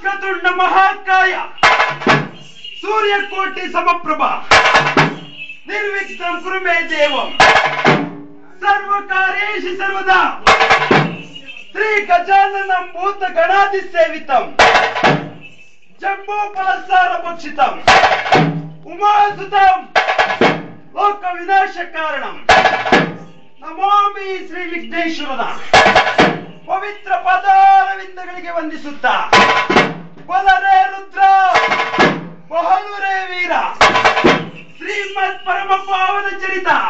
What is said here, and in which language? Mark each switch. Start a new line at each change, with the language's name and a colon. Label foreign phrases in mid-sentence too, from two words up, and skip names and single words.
Sanskrit: ವಕ್ರತುಂಡ ಮಹಾಕಾಯ ಸೂರ್ಯಕೋಟಿ ಸಮಪ್ರಭ ನಿರ್ವಿಘ್ನಂ ಕುರು ಮೇ ದೇವಂ ಸರ್ವಕಾರ್ಯೇಷು ಸರ್ವದಾ ಶ್ರೀ ಗಜಾನನಂ ಭೂತ ಗಣಾಧಿ ಸೇವಿತಂ ಜಂಬೂ ಫಲಸಾರ ಭಕ್ಷಿತಂ ಉಮಾಸುತಂ ಲೋಕ ವಿನಾಶ ಕಾರಣಂ ನಮಾಮಿ
Kannada: ಶ್ರೀ ವಿಘ್ನೇಶ್ವರನ ಪವಿತ್ರ ಪಾದಾರವಿಂದಗಳಿಗೆ ವಂದಿಸುತ್ತಾ ಬಲರೇ ರುದ್ರ ಬಹಲುರೇ ವೀರ ಶ್ರೀಮತ್ ಪರಮ ಪಾವನ ಚರಿತ